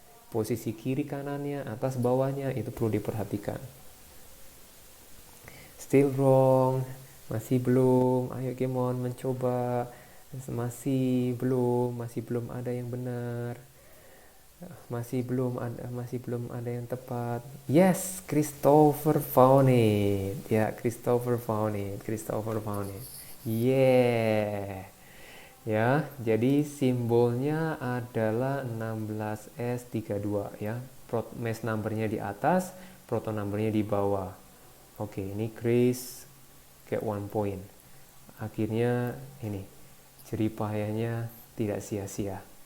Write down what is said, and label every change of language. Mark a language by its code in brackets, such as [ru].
[id] Posisi kiri kanannya, atas bawahnya itu perlu diperhatikan. [en] Still wrong, [id] masih belum. Ayo Kemon mencoba. Masih belum ada yang benar. Masih belum ada yang tepat. [en] Yes, Christopher found it. Ya, Christopher found it. Yeah. [id] Ya, jadi simbolnya adalah 16s32 ya. Mass numbernya di atas, proton numbernya di bawah. Oke, ini Chris [en] get 1 point. [id] Akhirnya ini jerih payahnya tidak sia-sia.